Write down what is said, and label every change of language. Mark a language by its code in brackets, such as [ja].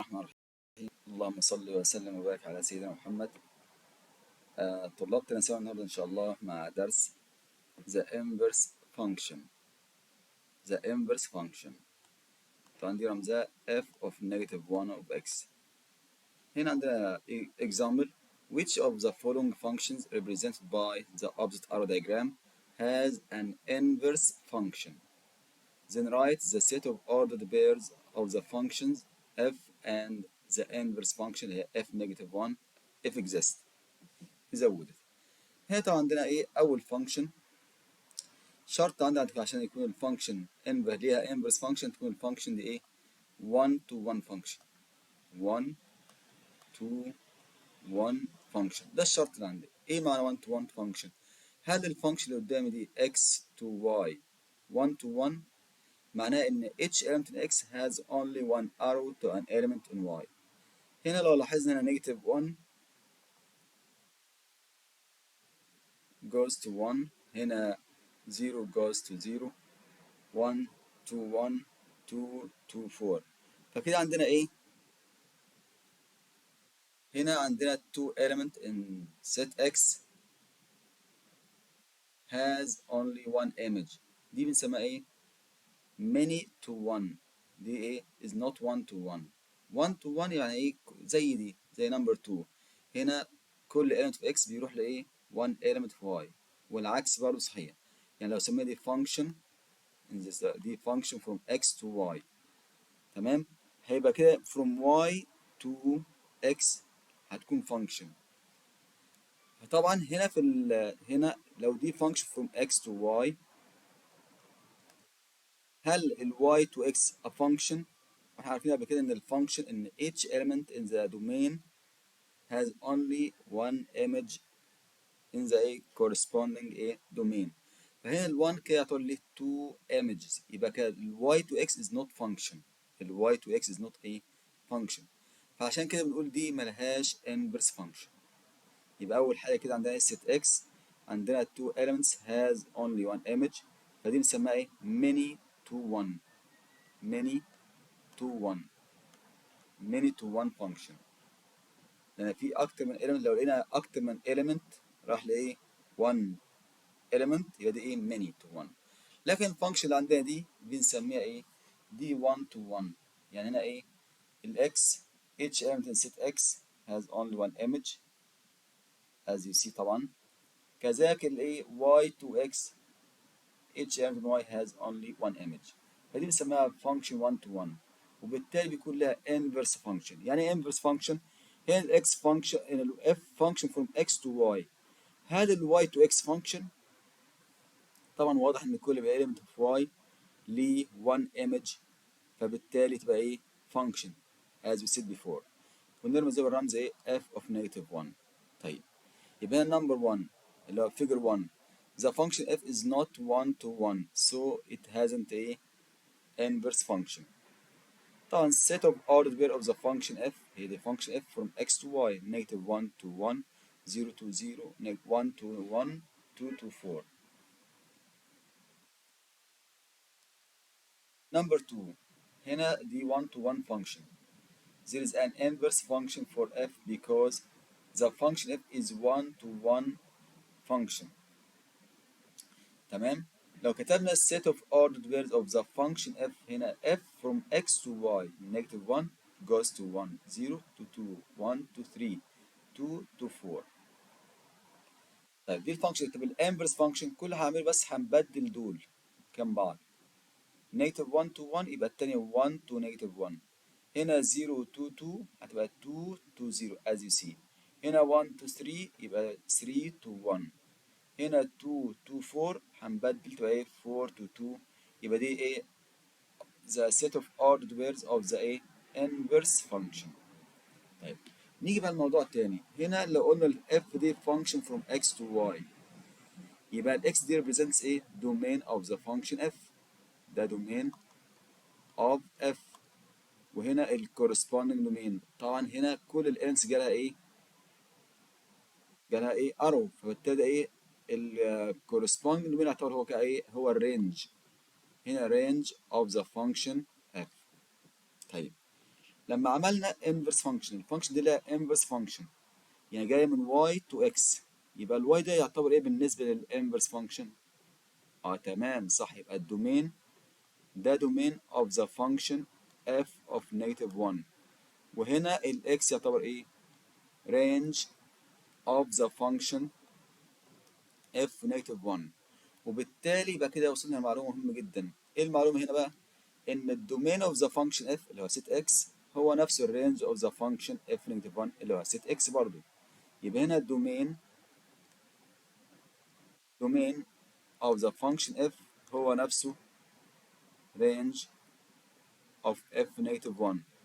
[ar] اللهم صل وسلم وبارك على سيدنا محمد. طلاب تنسوا النهارده إن شاء الله مع درس The Inverse Function. [en] The Inverse Function [ar] فعندي رمزها [en] f of negative 1 of x. [ar] هنا عندنا [en] example: which of the following functions represented by the opposite arrow diagram has an inverse function? Then write the set of ordered pairs of the functions f and the inverse function [ar] هي [en] f negative 1 if exist. زودت. [ar] هنا طبعا عندنا ايه اول فانكشن. شرط عندك عشان يكون الفانكشن ليها انفرس فانكشن تكون الفانكشن دي ايه 1 to 1 فانكشن. 1 to 1 فانكشن ده الشرط اللي عندي. ايه معنى 1 to 1 فانكشن؟ هل الفانكشن اللي قدامي دي [en] x to y 1 to 1 معناه ان each element in x has only one arrow to an element in y. [ar] هنا لو لاحظنا هنا [en] negative 1 goes to 1، هنا 0 goes to 0، 1 to 1 2 to 4. [ar] فكده عندنا ايه؟ هنا عندنا [en] 2 element in set x has only one image. [ar] دي بنسميها ايه؟ [en] many to 1. [ar] دي ايه؟ [en] is not 1 to 1. [ar] 1 to 1 يعني ايه؟ زي دي زي number 2. هنا كل element في x بيروح لايه؟ 1 element في y، والعكس برضه صحيح. يعني لو سمينا دي [en] function دي function from x to y. [ar] تمام؟ هيبقى كده from y to x هتكون function. فطبعا هنا هنا لو دي function from x to y، هل ال y to x a function؟ احنا عارفين قبل كده ان الفانكشن ان [en] each element in the domain has only one image in the corresponding domain. [ar] فهنا ال 1 كده هتقول لي 2 images، يبقى كده ال [en] y to x is not function. ال y to x is not a function. [ar] فعشان كده بنقول دي ملهاش inverse function. يبقى أول حاجة كده عندنا set x عندنا 2 elements [en] has only one image، [ar] فدي بنسميها ايه؟ many to 1. [en] many to 1 many to 1 function. [ar] لأن في أكتر من element، لو لقينا أكتر من element راح لإيه؟ 1 element يبقى دي إيه؟ many to 1. لكن الفانكشن اللي عندنا دي بنسميها إيه؟ دي 1 to 1. يعني هنا إيه؟ [en] ال x each element in set x has only one image as you see طبعا. [ar] كذلك الايه [en] y to x each element in y has only one image. [ar] فدي بنسميها function 1 to 1، وبالتالي بيكون لها inverse function. يعني ايه inverse function؟ هنا ال x function ان ال f function from x to y. هذا ال y to x function طبعا واضح ان كل element of y ليه one image، فبالتالي تبقى ايه function [en] as we said before. [ar] ونرمز زي الرمز ايه f of negative 1. طيب يبقى [en] number 1 اللي هو figure 1 the function f is not 1 to 1 so it hasn't a inverse function. [ar] طبعا [en] set of ordered pair of the function f هي the function f from x to y negative 1 to 1 0 to 0 1 to 1 2 to 4. number 2 [ar] هنا [en] the 1 to 1 function. There is an inverse function for f because the function f is 1 to 1 function. [ar] تمام. لو كتبنا [en] set of ordered pairs of the function f هنا f from x to y negative 1 goes to 1 0 to 2 1 to 3 2 to 4. [ar] طيب دي الفانكشن. طب الانفرس فانكشن كل هعمل بس هنبدل دول كم بعض. [en] negative 1 to 1 [ar] يبقى التانية [en] 1 to negative 1. هنا 0 to 2 هتبقى 2 to 0 as you see. هنا 1 to 3 يبقى 3 to 1. [ar] هنا 2 to 4 هنبدل تبقى ايه 4 to 2. يبقى دي ايه [en] the set of ordered pairs of the ايه inverse function. [ar] طيب نيجي بقى الموضوع التاني. هنا لو قلنا [en] ال f دي function from x to y يبقى ال x دي represents ايه domain of the function f. ده domain of f. [ar] وهنا ال corresponding domain طبعا هنا كل ال elements جالها ايه arrow، فبالتالي ايه ال corresponding domain يعتبر هو كايه هو الرينج. هنا [en] range of the function f. [ar] طيب لما عملنا inverse function، الفانكشن دي لها inverse function يعني جايه من y to x، يبقى الواي ده يعتبر ايه بالنسبه للانفرس فانكشن؟ تمام صح، يبقى الدومين ده دومين of the function f of negative 1، وهنا الاكس يعتبر ايه؟ [en] range of the function f negative 1. [ar] وبالتالي يبقى كده وصلنا لمعلومه مهمه جدا. ايه المعلومه هنا بقى؟ ان الدومين of the function f اللي هو set x هو نفسه الرينج [en] of the function f negative 1 [ar] اللي هو set x برضه. يبقى هنا الدومين [en] of the function f هو نفسه range of f negative 1.